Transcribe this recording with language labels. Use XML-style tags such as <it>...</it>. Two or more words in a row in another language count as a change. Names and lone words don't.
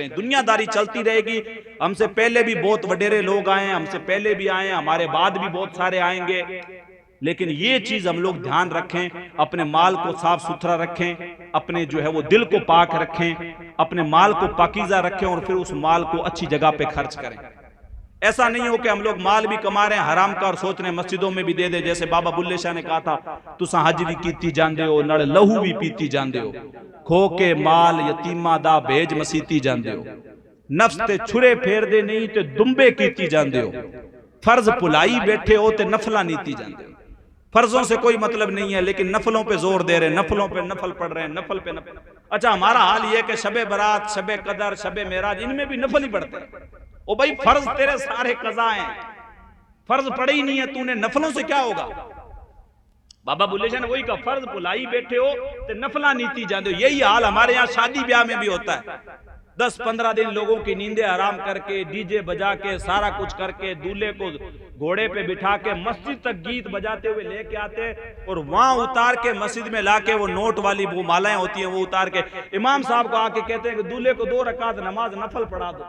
<ur>دنیا داری چلتی رہے گی، ہم سے پہلے بھی بہت وڈیرے لوگ آئے ہیں، ہم سے پہلے بھی آئے ہیں، ہمارے بعد بھی بہت سارے آئیں گے، لیکن یہ چیز ہم لوگ دھیان رکھیں، اپنے مال کو صاف ستھرا رکھیں، اپنے جو ہے وہ دل کو پاک رکھیں، اپنے مال کو پاکیزہ رکھیں، اور پھر اس مال کو اچھی جگہ پہ خرچ کریں۔ ایسا نہیں ہو کہ ہم لوگ مال بھی کما رہے ہیں حرام کا اور سوچ رہے ہیں مسجدوں میں بھی دے دے، جیسے بابا بلے شاہ نے کہا تھا،</ur> <pa>تساں حج بھی کیتی جاندے ہو، نڑ لہو بھی پیتی جاندے ہو، کھو کے مال یتیمہ دا بھیج مسیتی جاندے ہو، نفس تے چھرے پھیر دے نہیں تے دمبے کیتی جاندے ہو، فرض پلائی بیٹھے ہو تے نفلہ نیتی جاندے ہو۔</pa> <ur>فرضوں سے کوئی مطلب نہیں ہے، لیکن نفلوں پہ زور دے رہے ہیں، نفلوں پہ نفل پڑھ رہے ہیں، نفل پہ نفل۔ اچھا ہمارا حال یہ ہے کہ شب برات، شب قدر، شب معراج، ان میں بھی نفل ہی پڑھتے ہیں۔ او بھائی فرض تیرے سارے قضا ہیں، فرض پڑے ہی نہیں ہے تو نے، نفلوں سے کیا ہوگا؟ بابا بلے شاہ نے وہی کہا،</ur> <pa>فرض بلائی بیٹھے ہو تے نفلہ نیتی جاندے ہو۔</pa> <ur>یہی حال ہمارے یہاں شادی بیاہ میں بھی ہوتا ہے، 10-15 دن لوگوں کی نیندیں حرام کر کے، ڈی جے بجا کے، سارا کچھ کر کے، دولہے کو گھوڑے پہ بٹھا کے مسجد تک گیت بجاتے ہوئے لے کے آتے، اور وہاں اتار کے مسجد میں لا کے وہ نوٹ والی وہ مالائیں ہوتی ہیں وہ اتار کے امام صاحب کو آ کے کہتے ہیں کہ دولہے کو 2 رکعت نماز نفل پڑھا دو۔</ur>